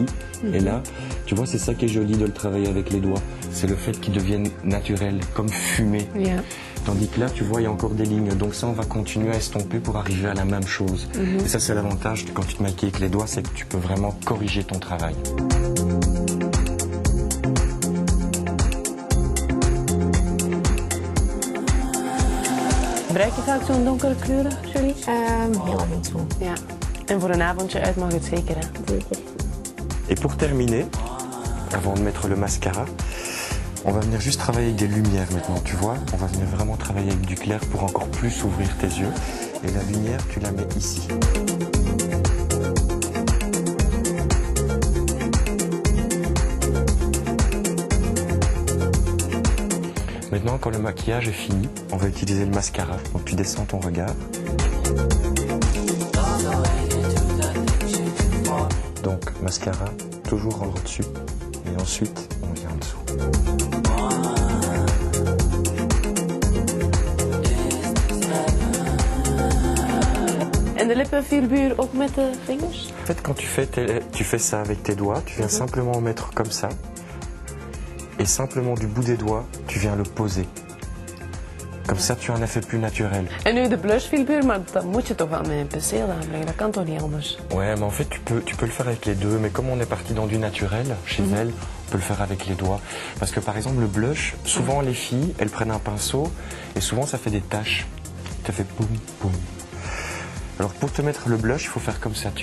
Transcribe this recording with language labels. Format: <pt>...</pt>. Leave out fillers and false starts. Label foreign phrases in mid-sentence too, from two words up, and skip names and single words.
<fr>Et là, tu vois, c'est ça qui est joli de le travailler avec les doigts. C'est le fait qu'il devienne naturel, comme fumé.</fr> <nl>Ja.</nl> <fr>Tandis que là, tu vois, il y a encore des lignes. Donc ça, on va continuer à estomper pour arriver à la même chose. Et ça, c'est l'avantage quand tu te maquilles avec les doigts, c'est que tu peux vraiment corriger ton travail.</fr> <nl>Gebruik je vaak zo'n donkere kleuren, Julie? Heel af en toe. Ja. En voor een avondje uit mag het zeker, hè? Zeker.</nl> <fr>Et pour terminer, avant de mettre le mascara, on va venir juste travailler avec des lumières maintenant, tu vois. On va venir vraiment travailler avec du clair pour encore plus ouvrir tes yeux. Et la lumière, tu la mets ici. Maintenant, quand le maquillage est fini, on va utiliser le mascara. Donc tu descends ton regard. Donc mascara, toujours rendre dessus. Et ensuite, on vient en dessous.</fr> <nl>En de lippenfiguur ook met de vingers?</nl> <fr>En fait, quand tu fais ça avec tes doigts, tu viens simplement mettre comme ça. Et simplement du bout des doigts, tu viens le poser. Comme ça, tu as un effet plus naturel.</fr> <nl>En nu de blushfiguur, maar dat moet je toch wel met een penseel aanbrengen. Dat kan toch niet anders?</nl> <fr>Ouais, mais en fait, tu peux le faire avec les deux. Mais comme on est parti dans du naturel, chez elle, on peut le faire avec les doigts. Parce que par exemple, le blush, souvent les filles, elles prennent un pinceau et souvent ça fait des taches. Ça fait boum, boum. Alors pour te mettre le blush, il faut faire comme ça.</fr>